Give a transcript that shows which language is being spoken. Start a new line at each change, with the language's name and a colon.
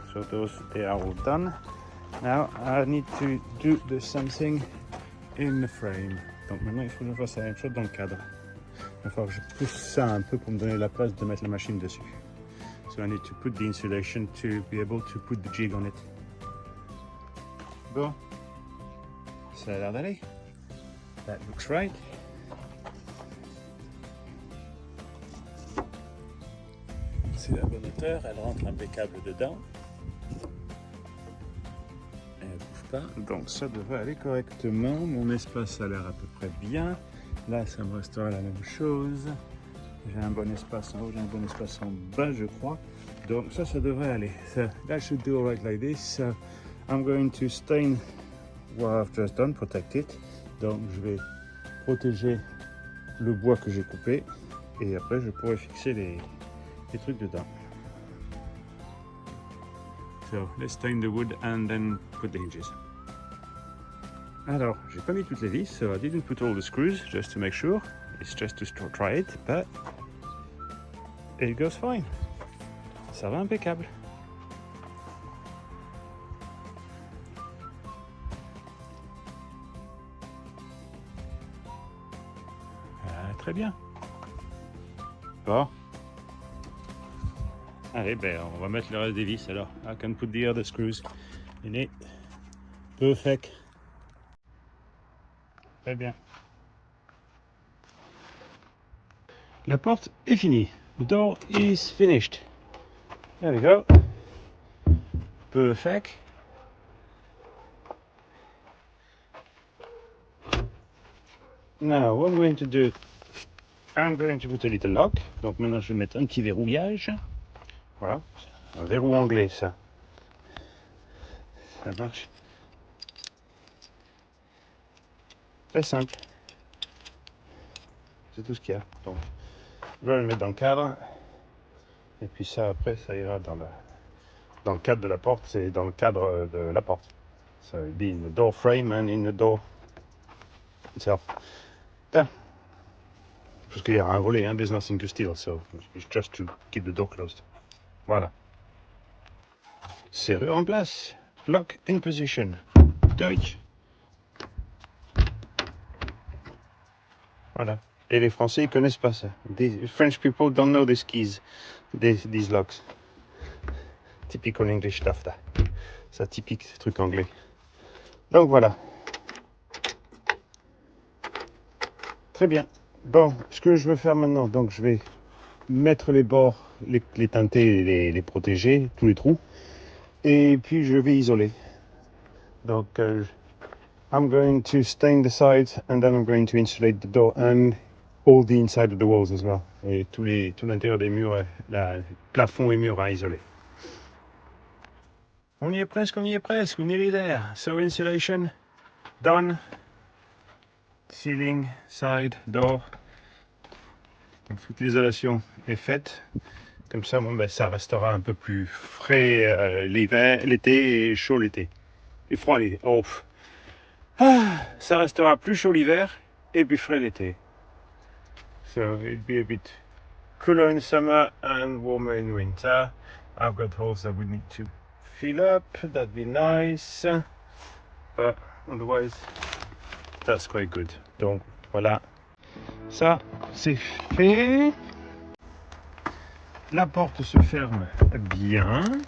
English: So those, they are all done. Now I need to do the something in the frame.
French: Donc maintenant il faut que je fasse la même chose dans le cadre. Il va falloir que je pousse ça un peu pour me donner la place de mettre la machine dessus.
English: So I need to put the insulation to be able to put the jig on it.
French: Bon, ça a l'air d'aller.
English: That looks right.
French: C'est la bonne hauteur, elle rentre impeccable dedans. Donc ça devrait aller correctement. Mon espace a l'air à peu près bien. Là, ça me restera la même chose. J'ai un bon espace en haut, j'ai un bon espace en bas, je crois. Donc ça devrait aller.
English: So that should do all right like this. So I'm going to stain what I've just done, protect it.
French: Donc je vais protéger le bois que j'ai coupé et après je pourrai fixer les trucs dedans.
English: So let's stain the wood and then put the hinges.
French: Alors, j'ai pas mis toutes les vis,
English: so I didn't put all the screws just to make sure. It's just to try it, but it goes fine.
French: Ça va impeccable. Ah, très bien. Bon. Allez, ben, on va mettre le reste des vis alors.
English: I can put the other screws in it. Perfect.
French: Très bien. La porte est finie.
English: The door is finished. There we go. Perfect. Now, what I'm going to do, I'm going to put a little lock.
French: Donc maintenant, je vais mettre un petit verrouillage. Voilà, un verrou anglais, ça. Ça marche. Très simple. C'est tout ce qu'il y a. Donc, je vais le mettre dans le cadre. Et puis ça, après, ça ira dans le cadre de la porte. C'est dans le cadre de la porte.
English: So it'll be in the door frame and in the door itself. There.
French: Parce qu'il y a un volet, hein,
English: there's nothing to steal, so it's just to keep the door closed.
French: Voilà. Serrure en place.
English: Lock in position. Tac.
French: Voilà. Et les Français, ils connaissent pas ça.
English: The French people don't know these keys, these locks. Typical English stuff, that.
French: Ça typique truc anglais. Donc voilà. Très bien. Bon, ce que je veux faire maintenant, donc je vais mettre les bords, les teinter, les protéger, tous les trous. Et puis je vais isoler.
English: Donc I'm going to stain the sides and then I'm going to insulate the door and all the inside of the walls as well.
French: Et tout l'intérieur des murs, plafond et murs à isoler. On y est presque,
English: nearly there. So insulation, done. Ceiling, side, door.
French: Donc, toute l'isolation est faite. Comme ça, bon, ben, ça restera un peu plus frais l'été et chaud l'été. Et froid l'été. Oh. Ça restera plus chaud l'hiver et plus frais l'été.
English: So it'd be a bit cooler in summer and warmer in winter. I've got holes that we need to fill up. That'd be nice. But otherwise, that's quite good.
French: Donc voilà. Ça, c'est fait. La porte se ferme bien.